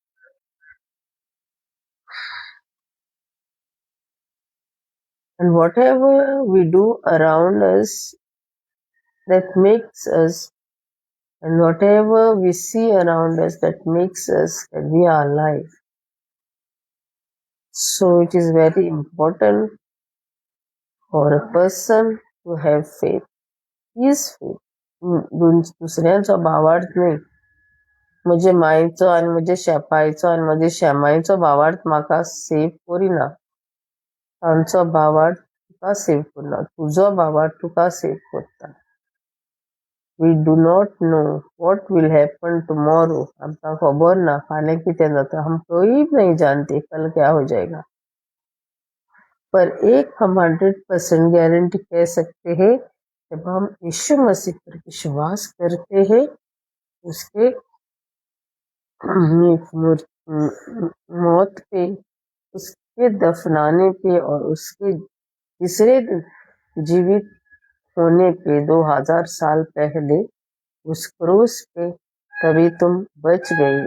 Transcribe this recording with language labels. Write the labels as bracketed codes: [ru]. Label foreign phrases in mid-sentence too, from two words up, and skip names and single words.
[en] And whatever we do around us, that makes us, and whatever we see around us, that makes us that we are alive. So it is very important for a person to have faith. His faith. [kok] दुसऱ्यांचो भावार्थ न्ही. म्हजे मायेचो आनी म्हजे शेपायचो आनी म्हजे शेमायचो भावार्थ म्हाका सेव करिना. तांचो भावार्थ तुका सेव करना. तुजो भावार्थ तुका सेव करता. [en] We do not know what will happen tomorrow. [kok] आमकां खबर ना फाल्यां कितें जाता. [hi] हम कोई नहीं जानते कल क्या हो जाएगा. पर एक हम 100% गारंटी कह सकते हैं, जब हम यीशु मसीह पर विश्वास करते हैं, उसके मौत पे, उसके दफनाने पे और उसके तीसरे दिन जीवित होने पे 2000 साल पहले उस क्रूस पे, तभी तुम बच गए.